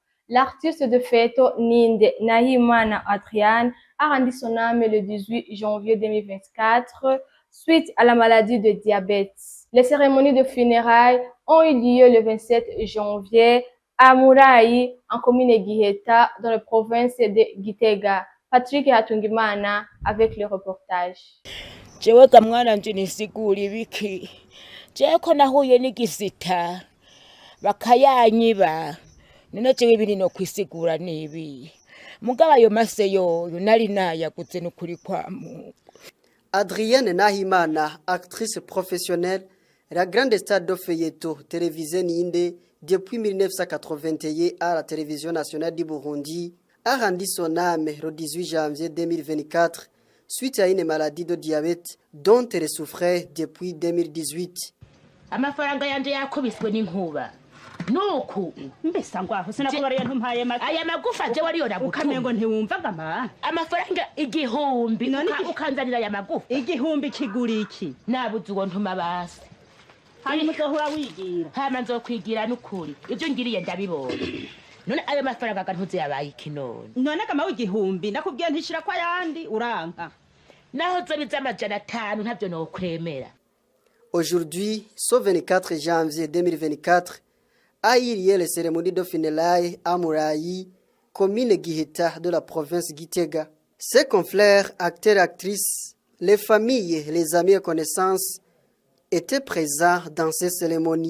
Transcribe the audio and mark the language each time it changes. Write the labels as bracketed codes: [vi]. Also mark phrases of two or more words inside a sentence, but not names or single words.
[fr] L'artiste de feto Ninde Nahimana Adrian a rendu son âme le 18 janvier 2024 suite à la maladie de diabète. Les cérémonies de funérailles ont eu lieu le 27 janvier à Murayi, en commune Giheta, dans la province de Gitega. Patrick Hatungimana avec le reportage. [rn] Jewe kamwana nje nisigura ibiki jewe ko nahuye n'igisita bakayanyiba none jewe ibiri no kwisigura nibi mugaba ayo mase yoyo nari nayaguze n'ukuri kwa Mungu. [fr] Adrienne Nahimana, actrice professionnelle, la grande star de feuilleton télévisée Ninde depuis 1981 à la télévision nationale du Burundi, a rendu son âme le 18 janvier 2024 suite à une maladie de diabète dont elle souffrait depuis 2018. [rn] Amafaranga yanje yakubiswe n'inkuba nuku mbesa ngwaho sinakubariye ntumpaye make aya magufa je wari yora ukamengo ntiwumvaga ma amafaranga igihumbi ukanzanira aya magufa igihumbi kigura iki nabuze uwo ntuma basi hanyuma uzohora wigira hama nzokwigira n'ukuri ivyo ngiriye ndabibonye none ayo mafaranga gantuze yabaye ikinone none kama w'igihumbi nakubwiye ntishira kwa yandi uranka naho zobiza amajana 5 ntavyo nokwemera. [fr] Aujourd'hui, ce 24 janvier 2024, a eu lieu les cérémonies de funérailles à Murayi, commune Giheta de la province Gitega. Ses confrères, acteurs et actrices, les familles, les amis et connaissances étaient présents dans ces cérémonies.